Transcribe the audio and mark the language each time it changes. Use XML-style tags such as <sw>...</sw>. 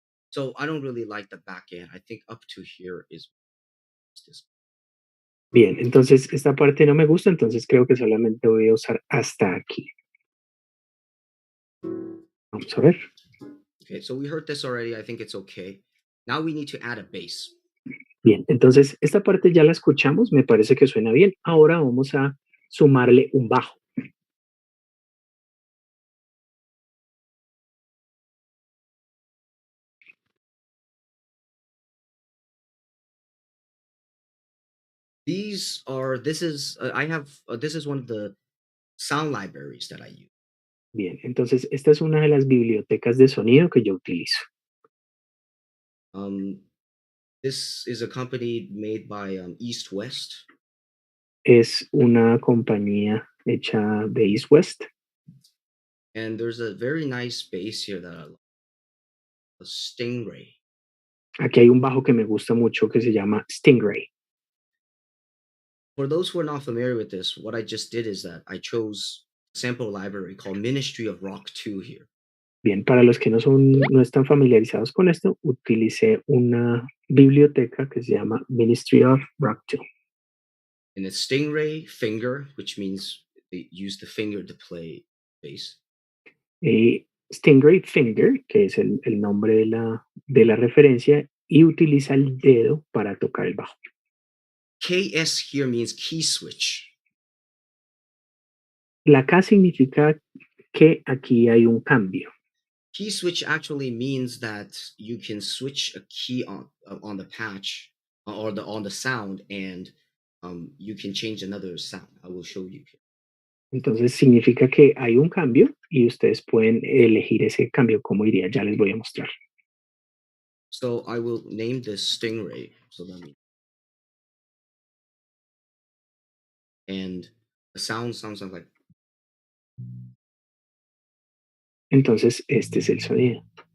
<en>So I don't really like the back end. I think up to here is this.</en> <es>Bien, entonces esta parte no me gusta, entonces creo que solamente voy a usar hasta aquí. Vamos a ver.</es> <en>Okay, so we heard this already. I think it's okay. Now we need to add a bass.</en> <es>Bien, entonces esta parte ya la escuchamos, me parece que suena bien. Ahora vamos a sumarle un bajo.</es> <en>This is one of the sound libraries that I use.</en> <es>Bien, entonces esta es una de las bibliotecas de sonido que yo utilizo.</es> <en>This is a company made by East West.</en> <es>Es una compañía hecha de East West.</es> <en>And there's a very nice bass here that I love. A Stingray.</en> <es>Aquí hay un bajo que me gusta mucho que se llama Stingray.</es> <en>For those who are not familiar with this, what I just did is that I chose a sample library called Ministry of Rock 2 here.</en> <es>Bien, para los que no están familiarizados con esto, utilicé una biblioteca que se llama Ministry of Rock 2.</es> <en>And it's Stingray Finger, which means they use the finger to play bass.</en> <es>Stingray Finger, que es el nombre de la referencia, y utiliza el dedo para tocar el bajo.</es> <en>KS here means key switch.</en> <es>La K significa que aquí hay un cambio.</es> <en>Key switch actually means that you can switch a key on the patch or on the sound, and you can change another sound. I will show you here.</en> <es>Entonces significa que hay un cambio y ustedes pueden elegir ese cambio, como iría, ya les voy a mostrar.</es> <en>So I will name this Stingray. So let me. And the sound sounds like.</en> <es>Entonces este es el sonido.</es>